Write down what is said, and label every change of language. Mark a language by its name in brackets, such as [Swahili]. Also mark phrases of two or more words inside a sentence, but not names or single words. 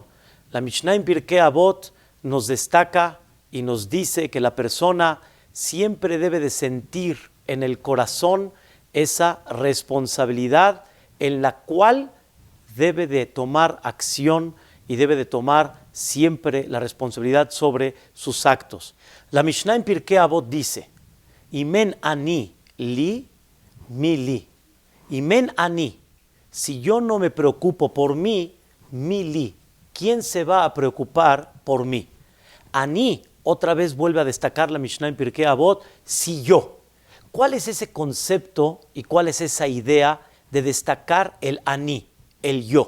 [Spanish] La Mishnah en Pirkei Avot nos destaca y nos dice que la persona siempre debe de sentir en el corazón esa responsabilidad en la cual debe de tomar acción y debe de tomar siempre la responsabilidad sobre sus actos. La Mishnah en Pirkei Avot dice, [Hebrew] אם אין אני לי, מי לי. אם אין אני, [Spanish] si yo no me preocupo por mí, [Hebrew] מי לי. [Spanish] ¿Quién se va a preocupar por mí? Ani, otra vez vuelve a destacar la Mishnah en Pirkei Avot, si yo. ¿Cuál es ese concepto y cuál es esa idea de destacar el ani, el yo?